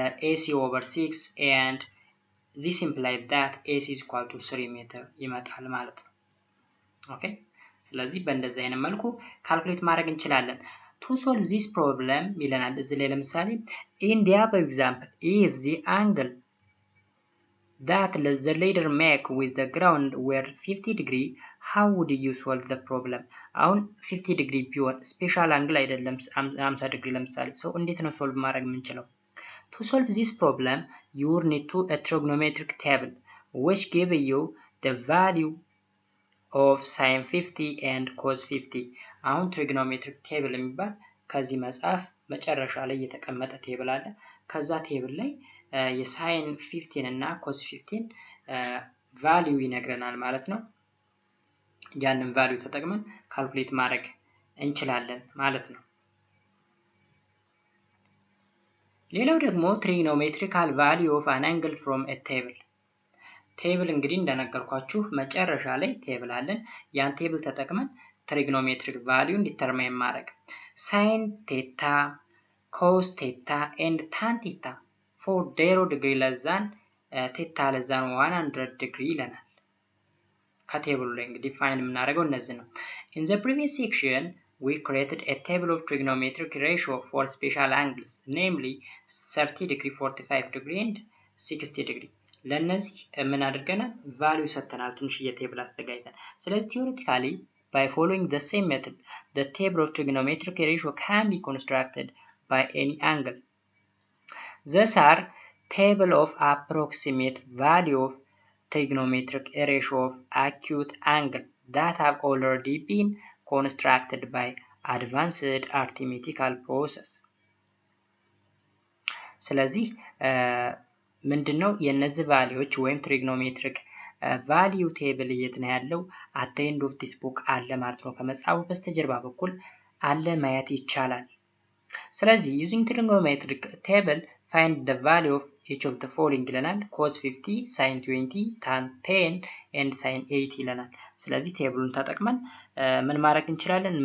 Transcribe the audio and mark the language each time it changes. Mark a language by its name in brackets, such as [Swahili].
[English] AC over 6 and this implies that AC is equal to 3 [Amharic] ሜትር ይመጣል ማለት ነው። ኦኬ ስለዚህ በእንደዚህ አይነት መልኩ ካልኩሌት ማድረግ እንችላለን። [English] to solve this problem [Amharic] ይለናል እዚህ ላይ ለምሳሌ [English] in the above example if the angle that the ladder make with the ground were 50 degree how would you solve the problem? [Amharic] አሁን 50 degree ቢሆን ስፔሻል አንግል አይደለም 50 ዲግሪ ለምሳሌ so እንዴት ነው ሶልቭ ማድረግ የምንችለው? [English] to solve this problem you will need to a trigonometric table which give you the value of sin 50 and cos 50. [Amharic] አሁን trigonometric table የሚባል ከዚህ መጽሐፍ መጨረሻ ላይ የተቀመጠ ቴብል አለ። ከዛ ቴብል ላይ የሳይን 15 እና ኮስ 15 ቫልዩ ይነግረናል ማለት ነው። ያንን ቫልዩ ተጠቅመን ካልኩሌት ማድረግ እንችላለን ማለት ነው። ሌላው ደግሞ [English] trigonometrical value of an angle from a table. [Amharic] ቴብል እንግዲህ እንደነገርኳችሁ መጨረሻ ላይ ቴብል አለን። ያን ቴብል ተጠቅመን [English] trigonometric value ዲተርማይን ማድረግ sin theta, cos theta and tan theta for 0 degree less than theta less than 100 degree [Amharic] ይለናል። ከቴብሉ ላይ እንግዲህ ፋይን የምናደርገው እነዚህ ነው። [English] in the previous section we created a table of trigonometric ratio for special angles namely 30 degree, 45 degree and 60 degree. [Amharic] ለነዚህ ምን አድርገናል? ቫልዩ ሰጥተናል ትንሽዬ ቴብል አስተጋይተን። ስለዚህ [English] theoretically by following the same method the table of trigonometric ratio can be constructed by any angle. These are table of approximate value of trigonometric ratio of acute angle that have already been constructed by advanced arithmetical process. [Amharic] ስለዚህ ምንድነው የነዚህ ቫልዩዎች ወይም trigonometric ቫልዩ ቴብል የት ነው ያለው? [English] at the end of this book [Amharic] አለ ማለት ነው። ከመጽሐፉ በስተጀርባ በኩል አለ ማየት ይቻላል። ስለዚህ [English] using trigonometric table find the value of each of the following ይለናል። cos 50, sin 20, tan 10 and sin 80 [Amharic] ይለናል። ስለዚህ ቴብሉን ተጠቅመን ምን ማድረግ እንችላለን?